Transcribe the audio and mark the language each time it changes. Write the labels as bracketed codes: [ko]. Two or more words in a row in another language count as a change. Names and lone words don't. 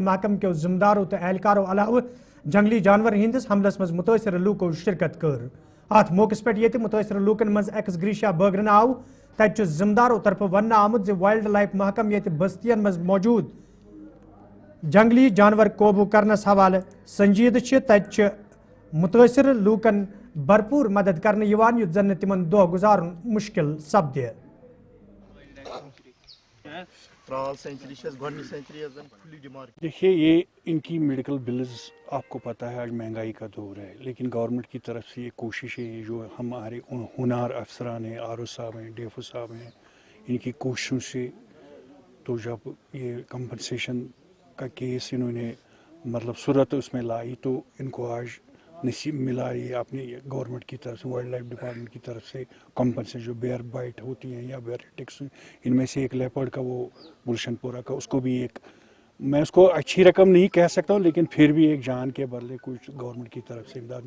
[ks] محکم کیو ذمدارو تو اہلکارو علاوہ جنگلی جانور ہندس حملس مز متاثر لوکو شرکت کر ات موقع پہ متاثر لوکن مز ایکس گریشیا بٲگرن آو تت ذمدارو طرف ون آمت وائلڈ لائف محکم یہ بستین مز موجود جنگلی جانور قوبو کرنس حوالہ سنجیدہ تت متاثر لوکن بھرپور مدد کرنے یت زن تمن دہ گزارن مشکل سپدے [ur] دیکھیے یہ ان کی [en] medical bills [ur] آپ کو پتہ ہے آج مہنگائی کا دور ہے لیکن گورنمنٹ کی طرف سے یہ کوشش ہے جو ہمارے ہنار افسران ہیں آر او صاحب ہیں ڈی ایف او صاحب ہیں ان کی کوششوں سے تو جب یہ کمپنسیشن کا کیس انہوں نے مطلب صورت اس میں لائی تو ان کو آج نصیب ملا یہ اپنی گورنمنٹ کی طرف سے [en] wildlife department [ur] کی طرف سے کمپنسیشن جو [en] bear bite [ur] ہوتی ہیں یا [en] bear ticks [ur] ان میں سے ایک لیپرڈ کا وہ گلشن پورہ کا اس کو بھی ایک میں اس کو اچھی رقم نہیں کہہ سکتا ہوں لیکن پھر بھی ایک جان کے بدلے کچھ گورنمنٹ کی طرف سے امداد